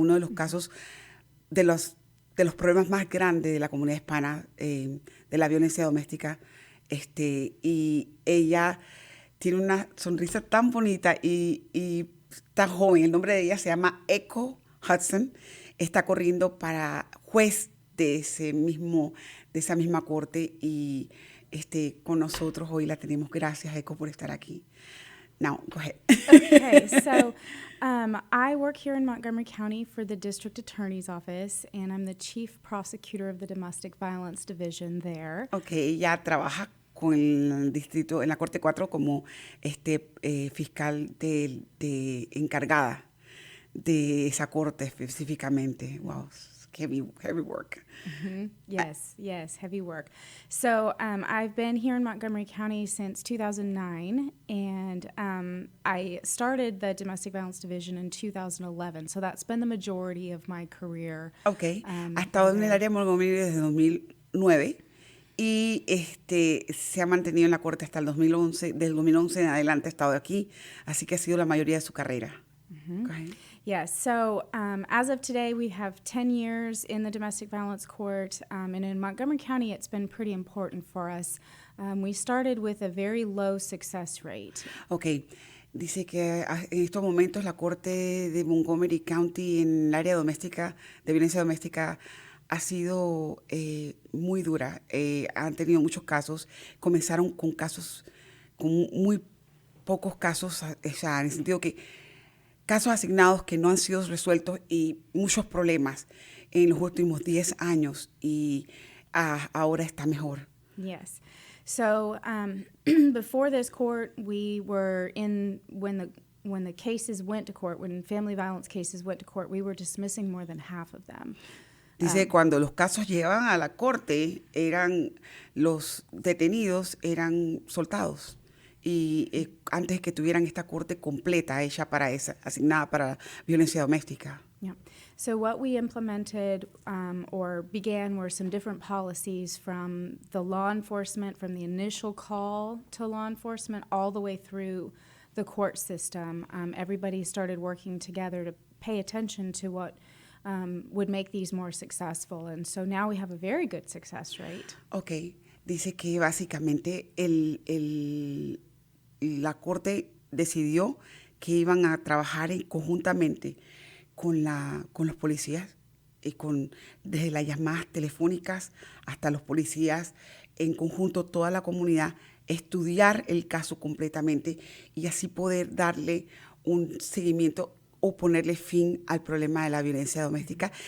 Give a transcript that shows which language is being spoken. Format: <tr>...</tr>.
<es>Uno de los casos de los problemas más grandes de la comunidad hispana, de la violencia doméstica, y ella tiene una sonrisa tan bonita y tan joven. El nombre de ella se llama Echo Hudson. Está corriendo para juez de esa misma corte y con nosotros hoy la tenemos. Gracias, Echo, por estar aquí.</es> <en>Now, go ahead. Okay, so I work here in Montgomery County for the District Attorney's Office, and I'm the Chief Prosecutor of the Domestic Violence Division there.</en> <es>Okay, ella trabaja con el distrito, en la Corte 4 como fiscal de encargada de esa corte específicamente.</es> <en>Wow, heavy work. Mm-hmm. Yes, heavy work. So I've been here in Montgomery County since 2009, and I started the Domestic Violence Division in 2011. So that's been the majority of my career.</en> <es>Okay, ha estado en el área de Montgomery desde 2009 y se ha mantenido en la corte hasta el 2011. Desde el 2011 en adelante ha estado aquí, así que ha sido la mayoría de su carrera. Mm-hmm.</es> <en>Go ahead. Yes, so as of today, we have 10 years in the Domestic Violence Court, and in Montgomery County, it's been pretty important for us. We started with a very low success rate.</en> <es>Okay, dice que en estos momentos la Corte de Montgomery County en el área doméstica, de violencia doméstica, ha sido muy dura. Han tenido muchos casos. Comenzaron con muy pocos casos, o sea, en el sentido que casos asignados que no han sido resueltos y muchos problemas en los últimos 10 años y ahora está mejor.</es> <en>Yes. So before this court, we were when the cases went to court, when family violence cases went to court, we were dismissing more than half of them.</en> <es>Dice cuando los casos llegaban a la corte, los detenidos eran soltados. Y antes de que tuvieran esta corte completa hecha asignada para violencia doméstica.</es> <en>Yeah. So what we implemented or began were some different policies from the law enforcement, from the initial call to law enforcement, all the way through the court system. Everybody started working together to pay attention to what would make these more successful. And so now we have a very good success rate. Okay.</en> <es>Dice que básicamente la Corte decidió que iban a trabajar conjuntamente con los policías y desde las llamadas telefónicas hasta los policías, en conjunto toda la comunidad, estudiar el caso completamente y así poder darle un seguimiento o ponerle fin al problema de la violencia doméstica.</es>